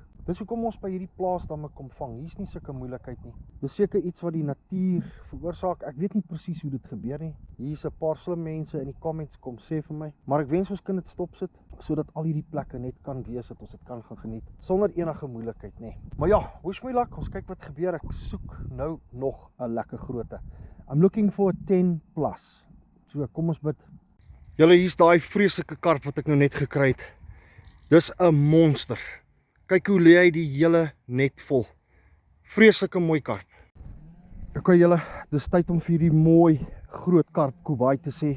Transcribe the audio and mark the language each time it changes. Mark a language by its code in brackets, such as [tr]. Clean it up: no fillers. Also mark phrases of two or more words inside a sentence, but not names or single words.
[af] Dis hoekom ons by hierdie plaas dan kom vang. Hier's nie sulke moeilikheid nie. Dis seker iets wat die natuur veroorsaak. Ek weet nie presies hoe dit gebeur nie. Hier's 'n paar slim mense in die comments kom sê vir my. Maar ek wens ons kan dit stopsit, sodat al hierdie plekke net kan wees, dat ons dit kan gaan geniet, sonder enige moeilikheid, nê. Maar ja, [en] wish me luck, [af] ons kyk wat gebeur. Ek soek nou nog 'n lekker grootte. [en] I'm looking for a 10 plus. So, [af] kom ons bid. Julle, hier's daai vreeslike karp wat ek nou net gekry het. Dis 'n monster. Kyk hoe lê hy die hele net vol. Vreeslike mooi karp. Ok julle, dis tyd om vir die mooi groot karp Kobai te sê.